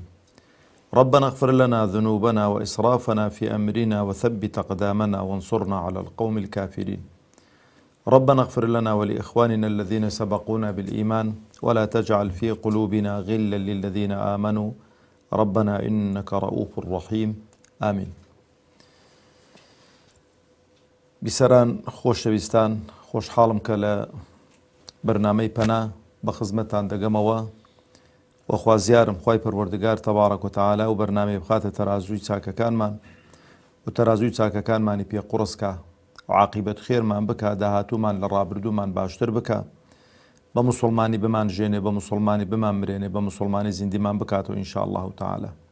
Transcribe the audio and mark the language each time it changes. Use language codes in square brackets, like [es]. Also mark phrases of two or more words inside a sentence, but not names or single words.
[ar] ربنا اغفر لنا ذنوبنا وإسرافنا في أمرنا وثبت أقدامنا وانصرنا على القوم الكافرين. ربنا اغفر لنا ولإخواننا الذين سبقونا بالإيمان ولا تجعل في قلوبنا غلا للذين آمنوا ربنا إنك رؤوف رحيم. آمين. [ckb] بسران خۆشەویستان، خۆشحاڵم کە لە بەرنامەی پەنا بە خزمەتتان دەگەمەوە و خوازیارم خوای پەروەردگار [ar] تەبارەک و تەعالا [ckb] و بەرنامەی بخاتە تەرازووی چاکەکانمان و تەرازووی چاکەکانمانی پێ قوڕسکە و عاقیبەت خێرمان بکە، داهاتوومان لە ڕابردوومان باشتر بکە، بە موسڵمانی بمان ژێنێ، بە موسڵمانی بمان مرێنێ، بە موسڵمانی زیندیمان بکاتەوە [ar] ئینشاء الله تعالا.